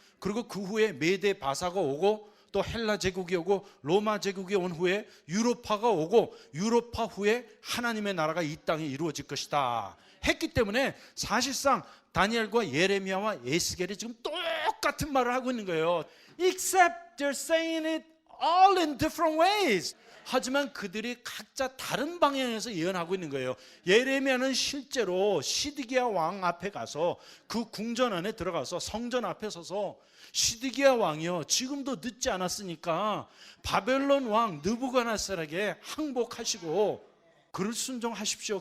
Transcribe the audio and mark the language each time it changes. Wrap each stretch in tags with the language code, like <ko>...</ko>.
<ko>그리고 그 후에 메데 바사가 오고 또 헬라 제국이 오고 로마 제국이 온 후에 유로파가 오고 유로파 후에 하나님의 나라가 이 땅에 이루어질 것이다 했기 때문에 사실상 다니엘과 예레미야와 에스겔이 지금 똑같은 말을 하고 있는 거예요.</ko> <en>Except they're saying it all in different ways.</en> <ko>하지만 그들이 각자 다른 방향에서 예언하고 있는 거예요. 예레미야는 실제로 시드기야 왕 앞에 가서 그 궁전 안에 들어가서 성전 앞에 서서 시드기야 왕이요, 지금도 늦지 않았으니까 바벨론 왕 느부갓네살에게 항복하시고 그를 순종하십시오.</ko>